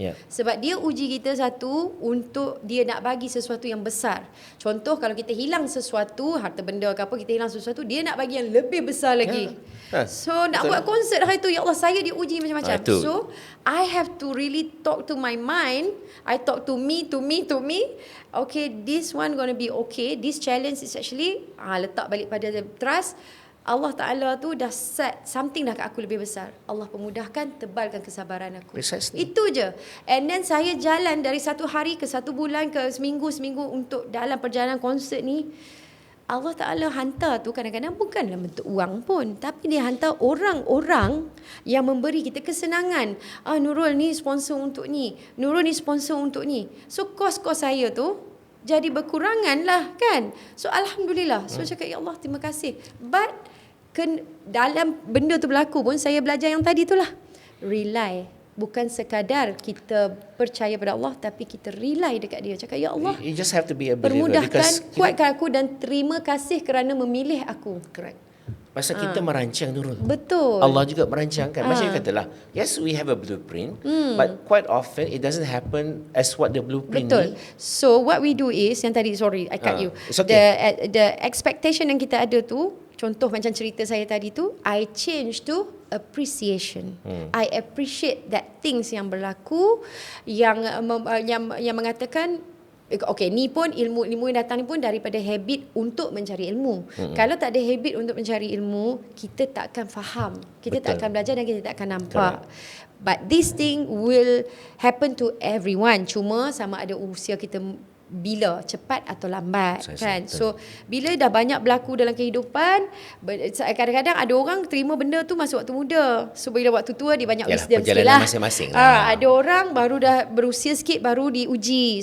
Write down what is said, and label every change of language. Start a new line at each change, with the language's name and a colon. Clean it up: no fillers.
Malay: Sebab dia uji kita satu, untuk dia nak bagi sesuatu yang besar. Contoh kalau kita hilang sesuatu, harta benda ke apa, kita hilang sesuatu, dia nak bagi yang lebih besar lagi. So nak buat konsert hari tu, ya Allah, saya diuji macam-macam.
English: So I have to really talk to my mind. I talk to me. Okay, this one gonna be okay. This challenge is actually
Malay: letak balik pada trust. Allah Ta'ala tu dah
English: set something
Malay: dah kat aku lebih besar. Allah pemudahkan, tebalkan kesabaran aku.
English: Precisely.
Malay: Itu je.
English: And then
Malay: saya jalan dari 1 hari ke 1 bulan ke seminggu untuk dalam perjalanan konsert ni. Allah Ta'ala hantar tu kadang-kadang bukan dalam bentuk wang pun, tapi dia hantar orang-orang yang memberi kita kesenangan. Nurul ni sponsor untuk ni, Nurul ni sponsor untuk ni. So kos-kos saya tu jadi berkurangan lah kan. So Alhamdulillah. So cakap, ya Allah, terima kasih. But dalam benda tu berlaku pun, saya belajar yang tadi tu lah. Rely. Bukan sekadar kita percaya pada Allah, tapi kita rely dekat dia. Cakap, ya Allah,
English: you just have to be a believer,
Malay: permudahkan, kuatkan aku, dan terima kasih kerana memilih aku. Correct. Pasal kita merancang, Nurul. Betul. Allah juga merancangkan. Macam you katalah,
English: yes, we have a blueprint, but quite often it doesn't happen as what the blueprint
Malay: Betul.
English: need. So what we do is,
Malay: yang tadi,
English: sorry, I cut you. It's okay. The expectation
Malay: yang kita ada tu, contoh macam cerita saya tadi tu,
English: I change to appreciation. I appreciate that things
Malay: yang berlaku, yang mengatakan, okay, ni pun ilmu yang datang ni pun daripada habit untuk mencari ilmu. Kalau tak ada habit untuk mencari ilmu, kita tak akan faham, kita tak akan belajar, dan kita tak akan nampak.
English: But this thing will happen to everyone.
Malay: Cuma sama ada usia kita bila cepat atau lambat, kan. So bila dah banyak berlaku dalam kehidupan, kadang-kadang ada orang terima benda tu masa waktu muda. So bila waktu tua, dia banyak wisdom sikit lah. Masing-masing ada orang baru dah berusia sikit baru diuji.